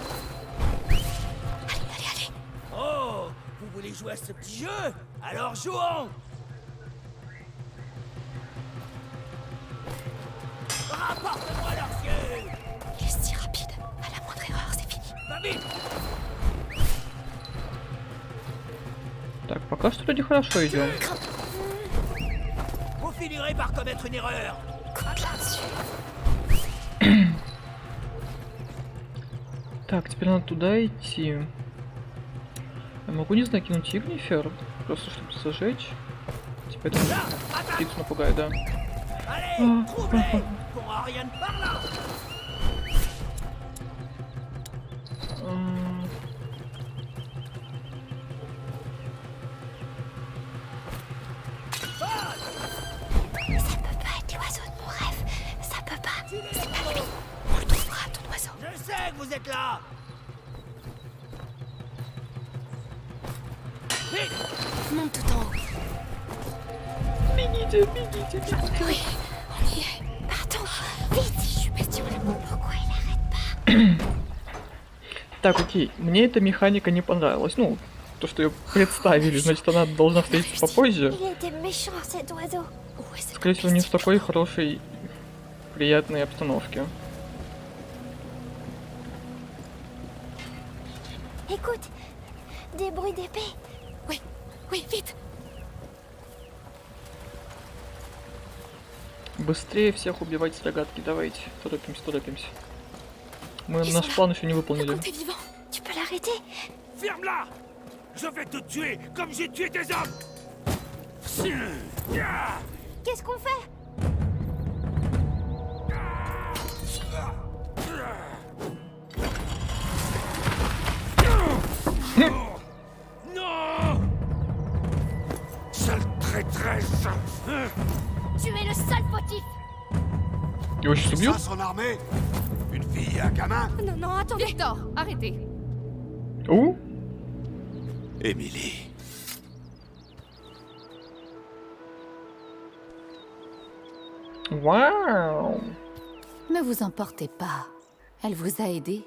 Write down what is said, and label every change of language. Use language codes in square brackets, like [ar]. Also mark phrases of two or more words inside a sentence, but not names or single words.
[fr] Allez. Oh! Vous voulez jouer à ce petit jeu? Alors jouons! Rapporte-moi leurs yeux! Il est si rapide. À la moindre erreur, c'est fini. Va vite! [ru] Так, пока что вроде хорошо идем. [fr] Vous finirez par commettre une erreur! Compte là-dessus. [ru] Так, теперь надо туда идти. Я могу, не знаю, кинуть Игнифер? Просто чтобы зажечь. Теперь птицу напугает, да. [fr] Allez! Trouve-les! Pour Ariane par là! Ça peut pas être l'oiseau de mon rêve. Ça peut pas. C'est pas lui. On le trouvera, ton oiseau. Je sais que vous êtes là! Vite! Monte tout en haut. [ru] Бегите. [fr] Oui, on y est. Pardon. Vite, je suis bestiole. Pourquoi il arrête pas? [ru] Так, окей. Мне эта механика не понравилась. Ну, то, что ее представили, значит, она должна встретиться попозже. [fr] Il était méchant, cet oiseau. Ouais, c'est [ru] Скорее всего, не в такой хорошей, приятной обстановке. [fr] Écoute, des bruits d'épée. Oui, vite. [ru] Быстрее всех убивать с рогатки, давайте. Торопимся. Мы наш план еще не выполнили. [fr] T'es vivant. Tu peux l'arrêter? Ferme-la! Je vais te tuer comme j'ai tué tes hommes! Qu'est-ce qu'on fait? Non! Sale traîtresse! Tu es le seul fautif. [ru] Его сейчас [fr] C'est [ru] убьют? [fr] ça son armée? Une fille et un gamin? Non, attendez. Victor, arrêtez. Ou? Émilie. Waouh! Ne vous emportez pas. Elle vous a aidé.